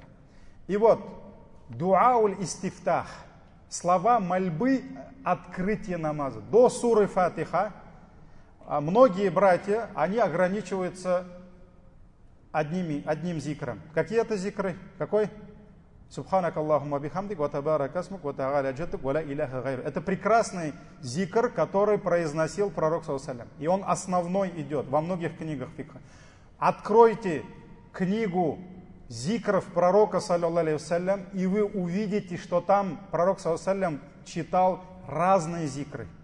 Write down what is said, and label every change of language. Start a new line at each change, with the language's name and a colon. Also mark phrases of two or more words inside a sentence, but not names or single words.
Russian: И вот,
Arabic: دعاء الاستفتاح,
Russian: слова мольбы открытия намаза. До суры Фатиха многие братья, они ограничиваются одним зикром. Какие это зикры? Какой?
Arabic: سبحانك اللهم وبحمدك، وتبارك اسمك، وتعالى جدك، ولا إله غيرك.
Russian: Это прекрасный зикр, который произносил пророк ﷺ. И он основной идет во многих книгах фикха. Откройте книгу зикров пророка, саллаллаху, и вы увидите, что там пророк ﷺ читал разные зикры.